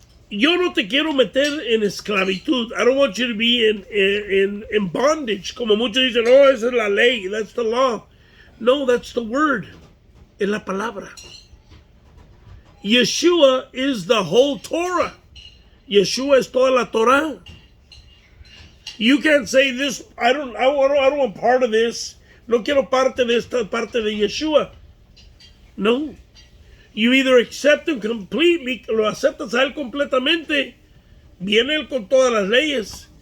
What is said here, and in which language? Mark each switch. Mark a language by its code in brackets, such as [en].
[es] Yo no te quiero meter en esclavitud. [en] I don't want you to be in bondage. [es] Como muchos dicen, oh, esa es la ley, [en] that's the law. No, that's the word. [es] Es la palabra. [en] Yeshua is the whole Torah. [es] Yeshua es toda la Torah. [en] You can't say this, I don't want part of this. [es] No quiero parte de esta parte de Yeshua. No. [en] You either accept him completely, [es] lo aceptas a él completamente. Viene él con todas las leyes.